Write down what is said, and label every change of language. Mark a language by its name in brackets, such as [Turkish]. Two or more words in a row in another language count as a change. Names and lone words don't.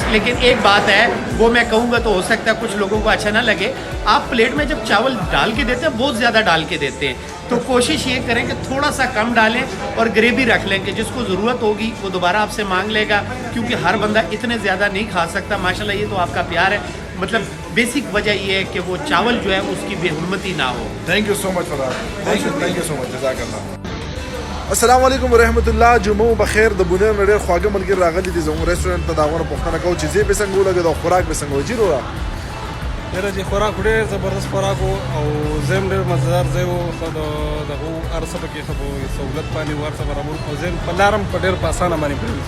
[Urdu] لیکن ایک بات ہے، وہ میں کہوں گا تو ہو سکتا ہے کچھ لوگوں کو اچھا نہ لگے، آپ پلیٹ میں جب چاول ڈال کے دیتے ہیں بہت زیادہ ڈال کے دیتے ہیں، تو کوشش یہ کریں کہ تھوڑا سا کم ڈالیں اور گریوی رکھ لیں کہ جس کو ضرورت ہوگی وہ دوبارہ آپ سے مانگ لے گا، کیونکہ ہر بندہ اتنے زیادہ نہیں کھا سکتا. ماشاءاللہ یہ تو آپ کا پیار ہے۔ مطلب بیسک وجہ یہ ہے کہ وہ چاول جو ہے اس کی بےحرمتی نہ ہو. [English] Thank you so much Farhad. Thank you so much. जज़ाकल्लाह। [Arabic] السلام علیکم ورحمت الله. [Pashto] جمعه بخیر. د بونیر نه ډېر خواږه ملګري راغلي دي زموږ ریسټورانټ ته. د هغو نه پوښتنه کوو چې ځای به څنګه ولګېد او خوراک به څنګه و. جي رورا ډېره چې خوراک ډېر زبردست خوراک و او ځای هم ډېر مزهدار ځای و. دغه هر څه پکې ښه سهولت باندې هر څه برابر او ځای په لاره هم په ډېر په اسانه باندې پرېوځي.